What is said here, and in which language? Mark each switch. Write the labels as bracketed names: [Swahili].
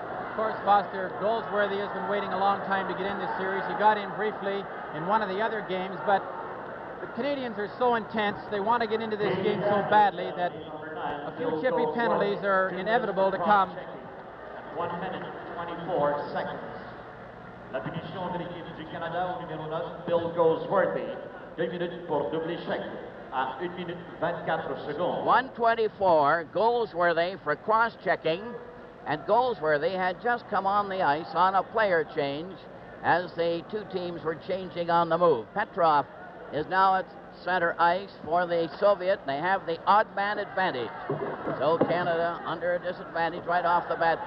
[English] Of course, Foster, Goldsworthy has been waiting a long time to get in this series. He got in briefly in one of the other games, but the Canadians are so intense. They want to get into this game so badly that a few chippy penalties are inevitable to come. 1 minute, 24 seconds. [French] La punition de l'équipe du Canada au numéro 9, Bill Goldsworthy. 2 minutes pour double échec à 1 minute 24 secondes. [English] 1:24, Goldsworthy for cross-checking. And Goldsworthy had just come on the ice on a player change as the two teams were changing on the move. Petrov is now at center ice for the Soviet. They have the odd man advantage. So Canada under a disadvantage right off the bat.